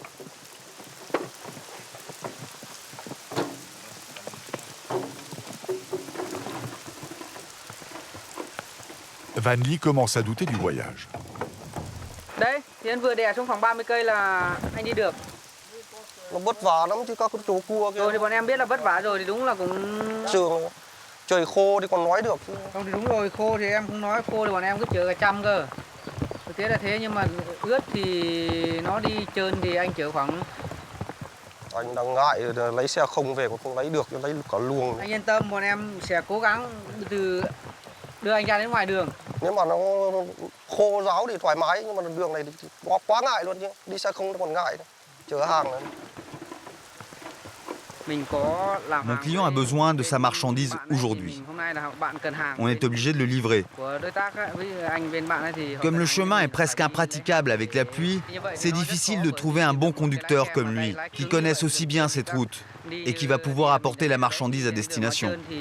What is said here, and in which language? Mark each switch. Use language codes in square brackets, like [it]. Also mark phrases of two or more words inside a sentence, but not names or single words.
[fr] Van Lee commence à douter du voyage. [vi] Đấy, thì anh vừa đè xuống khoảng 30 cây là anh đi được. Nó vất vả lắm chứ các cái chỗ cua kia. Rồi thì bọn em biết là vất vả rồi thì đúng là cũng... Trường trời khô thì còn nói được chứ. Không thì đúng rồi, khô thì em không nói, khô thì bọn em cứ chở cả trăm cơ. Thực tế là thế, nhưng mà ướt thì nó đi trơn thì anh chở khoảng... Anh đang ngại lấy xe không về còn không lấy được, lấy cả luồng. Anh yên tâm, bọn em sẽ cố gắng từ đưa anh ra đến ngoài đường. Nếu mà nó khô ráo thì thoải mái, nhưng mà đường này thì quá ngại luôn chứ. Đi xe không nó còn ngại, chở hàng này. [fr] Mon client a besoin de sa marchandise aujourd'hui. On est obligé de le livrer. Comme le chemin est presque impraticable avec la pluie, c'est difficile de trouver un bon conducteur comme lui, qui connaisse aussi bien cette route et qui va pouvoir apporter la marchandise à destination.